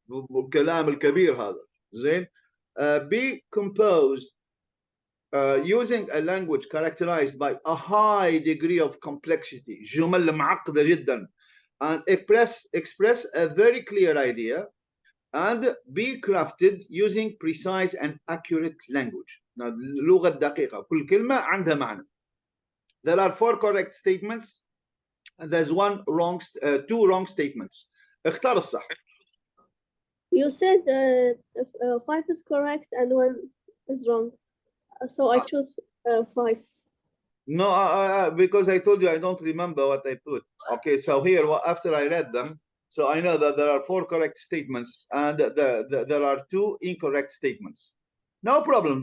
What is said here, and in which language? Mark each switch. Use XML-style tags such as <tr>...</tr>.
<ar>الكلام الكبير هذا. زين.</ar> <en>Be composed. Using a language characterized by a high degree of complexity,</en> <ar>جمل معقدة جدا,</ar> <en>and express a very clear idea, and be crafted using precise and accurate language.</en> <ar>Now, اللغة الدقيقة, كل كلمة عندها معنى.</ar> <en>There are 4 correct statements, and there's 2 wrong statements.</en> <ar>اختار الصح.</ar> <en>You said 5 is correct and 1 is wrong. So I choose 5. No, because I told you I don't remember what I put. Okay, so here, after I read them, so I know that there are 4 correct statements and there are 2 incorrect statements. No problem.</en>